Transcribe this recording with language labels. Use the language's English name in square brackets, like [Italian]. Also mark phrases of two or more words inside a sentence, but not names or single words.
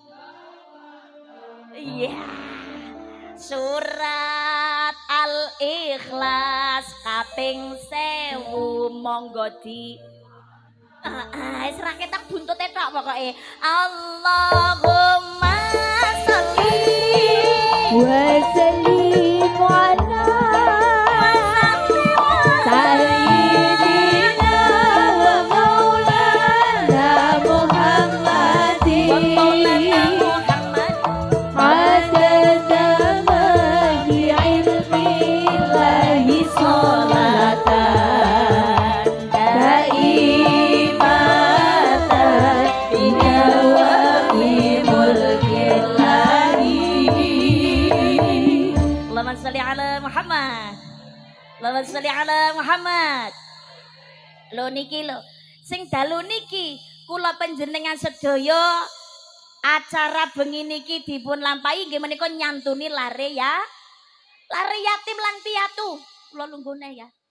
[Javanese] iya surat Al-Ikhlas kaping 1000 monggo di wis ra ketak buntute tok pokoke [Arabic] اللهم صل وسلم على سيدنا ومولانا محمد عدد ما في علم الله صلاة دائمة بدوام ملك الله اللهم صل على محمد اللهم صل على محمد [Javanese] lho niki lho sing dalu niki kula panjenengan sedaya acara bengi niki dipun lampahi nggih menika nyantuni lare ya lare yatim lan piatu kula lunggone ya